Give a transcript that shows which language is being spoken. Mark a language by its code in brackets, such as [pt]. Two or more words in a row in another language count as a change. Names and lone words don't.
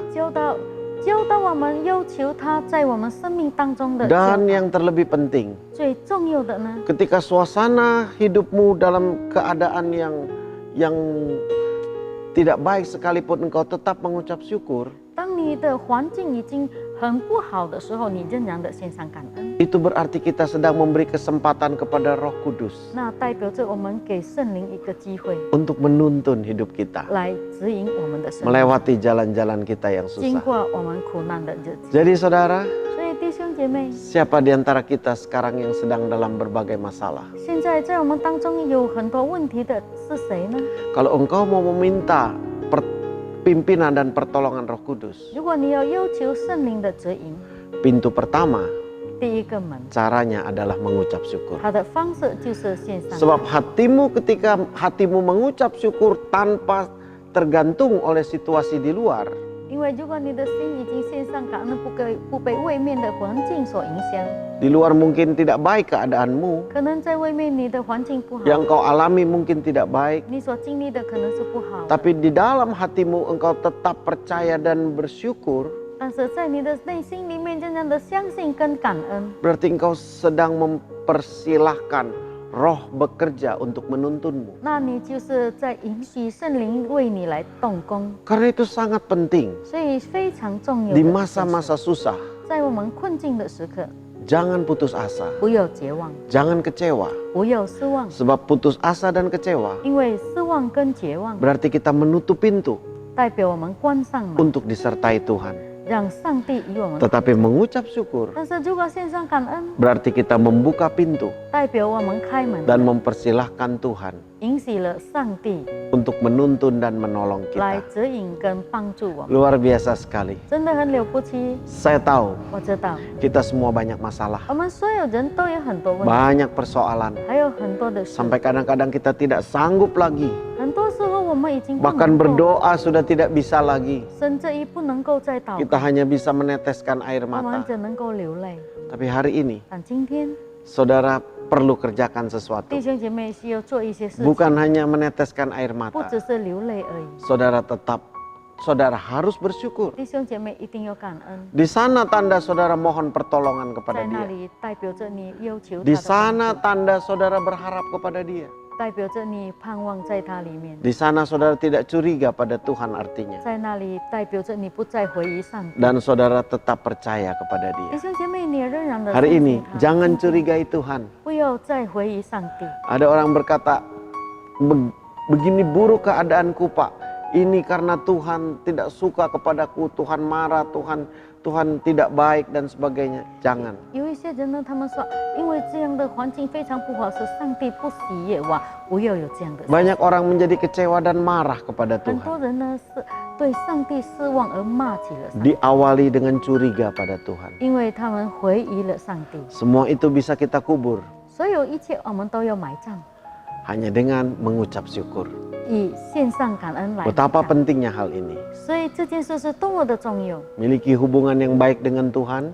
[zh] 教导我们要求他在我们生命当中的教 [id] Dan [zh] 导。 [id] yang terlebih penting, [zh] 最重要的呢， [id] ketika suasana hidupmu dalam keadaan yang tidak baik sekalipun engkau tetap mengucap syukur, [zh] 当你的环境已经很不好的时候，你仍然的献上感恩， [id] itu berarti kita sedang memberi kesempatan kepada Roh Kudus [zh] 那代表着我们给圣灵一个机会， [id] untuk menuntun hidup kita, [zh] 来指引我们的生命， [id] melewati jalan-jalan kita yang [zh] 经 [id] susah. [zh] 过我们苦难的日子。 [id] Jadi saudara, [zh] 所以弟兄姐妹， [id] siapa di antara kita sekarang yang sedang dalam berbagai masalah? [zh] 现在在我们当中有很多问题的是谁呢？ [id] Kalau engkau mau meminta pimpinan dan pertolongan Roh Kudus, [zh] 如果你要求圣灵的指引， [id] pintu pertama [zh] 第一个门， [id] caranya adalah mengucap syukur. [zh] 它的方式就是献上。 [id] Sebab ketika hatimu mengucap syukur tanpa tergantung oleh situasi di luar, [zh] 因为如果你的心已经献上感恩，不被外面的环境所影响， [id] di luar mungkin tidak baik keadaanmu, [zh] 可能在外面你的环境不好， [id] yang kau alami mungkin tidak baik, [zh] 你所经历的可能是不好的， [id] tapi di dalam hatimu engkau tetap percaya dan bersyukur, [zh] 但是在你的内心里面真正的相信跟感恩， [id] berarti engkau sedang mempersilahkan Roh bekerja untuk menuntunmu. [zh] 那你就是在允许圣灵为你来动工， [id] Karena itu sangat penting [zh] 所以非常重要 [id] di [zh] 的。 [id] masa-masa susah. [zh] 在我们困境的时刻， [id] Jangan putus asa, [zh] 不要绝望， [id] jangan kecewa. [zh] 不要失望， [id] Sebab putus asa dan kecewa [zh] 因为失望跟绝望 [id] berarti kita menutup pintu [zh] 代表我们关上门， [id] untuk disertai Tuhan. [zh] 让上帝与我们。 [id] Tetapi mengucap syukur [zh] 但是如果献上感恩， [id] berarti kita membuka pintu [zh] 代表我们开门， [id] dan mempersilahkan Tuhan [zh] 允许了上帝 [id] untuk menuntun dan menolong [zh] 来 [id] kita. [zh] 指引跟帮助我们， [id] Luar biasa sekali. [zh] 真的很了不起。 [id] Saya tahu [zh] 我知道， [id] kita semua banyak masalah, [zh] 我们所有人都有很多问题， [id] banyak persoalan. [zh] 还有很多的事， [id] Sampai kadang-kadang kita tidak sanggup lagi. [zh] 很多时候我们已经不 [id] Bahkan [zh] 能够， [id] berdoa sudah tidak bisa lagi. [zh] 甚至于不能够再祷 [id] Kita [zh] 告， [id] hanya bisa meneteskan air [zh] 我们 [id] mata. [zh] 只能够流泪。 [id] Tapi hari ini [zh] 但今天 [id] saudara perlu kerjakan sesuatu. [zh] 弟兄姐妹需要做一些事情， [id] Bukan hanya meneteskan air [zh] 不 [id] mata. [zh] 只是流泪而已。 [id] Saudara harus bersyukur. [zh] 弟兄姐妹一定要感恩， [id] Di sana tanda saudara mohon pertolongan [zh] 在 [id] kepada [zh] 那 [id] dia. [zh] 里代表着你要求他 [id] Di [zh] 的帮 [id] sana [zh] 助， [id] tanda saudara berharap kepada dia. [zh] 代表着你盼望在他里面， [id] Di sana saudara tidak curiga pada Tuhan artinya. [zh] 在那里代表着你不再怀疑上帝。 [id] Dan saudara tetap percaya kepada [zh] 弟 [id] dia. [zh] 兄姐妹，你也仍然的 [id] Hari ini jangan curigai Tuhan. [zh] 不要再怀疑上帝。 [id] Ada orang berkata, begini buruk keadaanku Pak. Ini karena Tuhan tidak suka kepadaku, Tuhan marah, Tuhan tidak baik dan sebagainya. Jangan. [zh] 有一些人呢，他们说，因为这样的环境非常不好，是上帝不喜悦我，不要有这样的事。 [id] Banyak orang menjadi kecewa dan marah kepada [zh] 很 [id] Tuhan. [zh] 多人呢是对上帝失望而骂起了上帝， [id] Diawali dengan curiga pada Tuhan. [zh] 因为他们怀疑了上帝。 [id] Semua itu bisa kita kubur [zh] 所有一切我们都要埋葬， [id] hanya dengan mengucap syukur. [zh] 以献上感恩来埋 [id] Betapa [zh] 葬。 [id] pentingnya hal ini. [zh] 所以这件事是多么的重要， [id] Miliki hubungan yang baik dengan Tuhan,